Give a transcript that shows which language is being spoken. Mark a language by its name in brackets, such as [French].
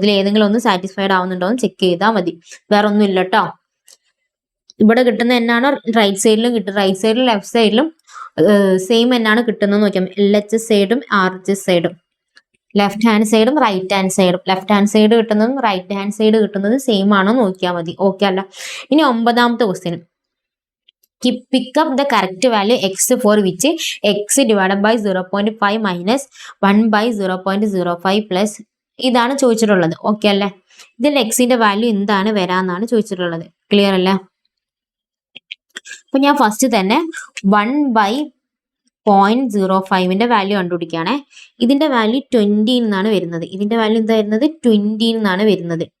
[Malayalam] ഇതിൽ ഏതെങ്കിലും ഒന്ന് സാറ്റിസ്ഫൈഡ് ആവുന്നുണ്ടോ എന്ന് ചെക്ക് ചെയ്താൽ മതി. വേറെ ഒന്നും ഇല്ല കേട്ടോ. ഇവിടെ കിട്ടുന്ന എന്നാണ് റൈറ്റ് സൈഡിലും കിട്ടും, റൈറ്റ് സൈഡിലും ലെഫ്റ്റ് സൈഡിലും സെയിം എന്നാണ് കിട്ടുന്നത് നോക്കിയാൽ LHS സൈഡും RHS സൈഡും, ലെഫ്റ്റ് ഹാൻഡ് സൈഡും റൈറ്റ് ഹാൻഡ് സൈഡും. ലെഫ്റ്റ് ഹാൻഡ് സൈഡ് കിട്ടുന്നതും റൈറ്റ് ഹാൻഡ് സൈഡ് കിട്ടുന്നതും സെയിം ആണോ നോക്കിയാൽ മതി. ഓക്കെ അല്ല. ഇനി 9ാമത്തെ question, [English] pick up the correct value x for which x divided by 0.5 minus 1/0.05 plus [Malayalam] ഇതാണ് ചോദിച്ചിട്ടുള്ളത്. ഓക്കെ അല്ലേ, ഇതിൽ എക്സിന്റെ വാല്യൂ എന്താണ് വരാന്നാണ് ചോദിച്ചിട്ടുള്ളത്. ക്ലിയർ അല്ലേ? അപ്പൊ ഞാൻ ഫസ്റ്റ് തന്നെ 1/0.05 വാല്യൂ കണ്ടുപിടിക്കുകയാണേ. ഇതിന്റെ വാല്യൂ 20 എന്നാണ് വരുന്നത്. ഇതിന്റെ വാല്യൂ എന്താ വരുന്നത്, 20 എന്നാണ് വരുന്നത്.